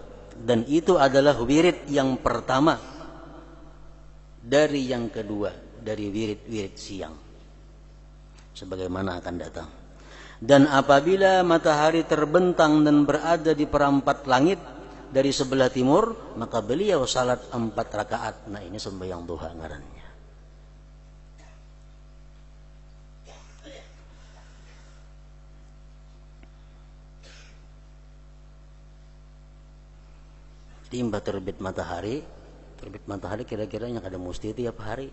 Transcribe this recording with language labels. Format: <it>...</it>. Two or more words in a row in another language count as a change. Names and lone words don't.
<id>Dan itu adalah wirid yang pertama dari yang kedua, dari wirid-wirid siang, sebagaimana akan datang. Dan apabila matahari terbentang dan berada di perempat langit dari sebelah timur, maka beliau salat 4 rakaat.</id> <bjn>Nah ini sembahyang duha ngarannya. Timbah terbit matahari kira-kira yang ada musti tiap hari.</bjn>